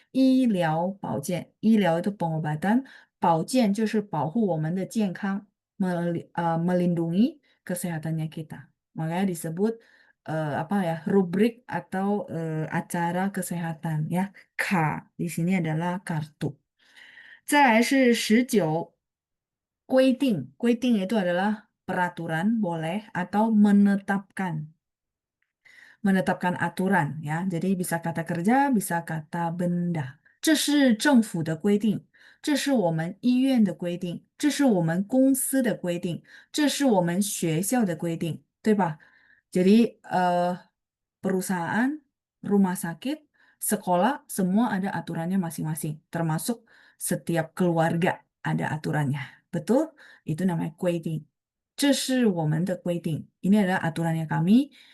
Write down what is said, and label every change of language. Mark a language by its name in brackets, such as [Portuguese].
[Indonesian] 医疗保健，医疗 itu pengobatan, [Chinese] 保健就是保护我们的健康, [Indonesian] melindungi kesehatannya kita. Makanya disebut apa ya, rubrik atau acara kesehatan ya. K di sini adalah kartu. [Chinese] 再来是19规定 [Indonesian] itu adalah peraturan boleh atau menetapkan aturan ya. Jadi bisa kata kerja, bisa kata benda. [Chinese] 这是政府的规定，这是我们医院的规定，这是我们公司的规定，这是我们学校的规定，对吧？ [Indonesian] Jadi perusahaan, rumah sakit, sekolah, semua ada aturannya masing-masing, termasuk setiap keluarga ada aturannya. Betul? Itu namanya 规定。 [Chinese] 这是我们的规定. [Indonesian] Ini adalah aturannya kami.